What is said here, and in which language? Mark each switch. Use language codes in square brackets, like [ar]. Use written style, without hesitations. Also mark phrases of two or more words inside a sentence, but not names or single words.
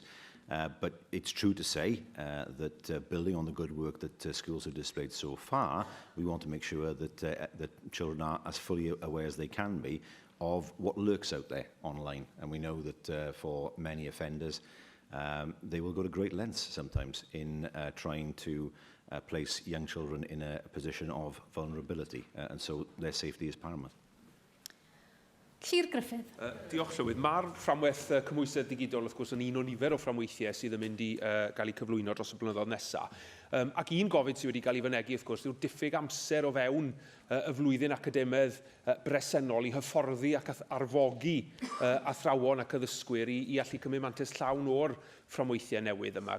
[en] But it's true to say that building on the good work that schools have displayed so far, we want to make sure that children are as fully aware as they can be of what lurks out there online. And we know that for many offenders, they will go to great lengths sometimes in trying to place young children in a position of vulnerability. And so their safety is paramount. Llyr Griffith. [cy] Diolch, Llywydd. Mae'r fframwaith cymwysedd digidol, wrth gwrs, yn un o nifer o fframweithiau sydd yn mynd i gael eu cyflwyno dros y blynyddoedd nesaf. Ac un gofid sydd wedi cael ei fynegu, wrth gwrs, yw'r diffyg amser o fewn y flwyddyn academaidd bresennol i hyfforddi ac arfogi athrawon ac addysgwyr i allu cymryd mantais llawn o'r fframweithiau newydd yma.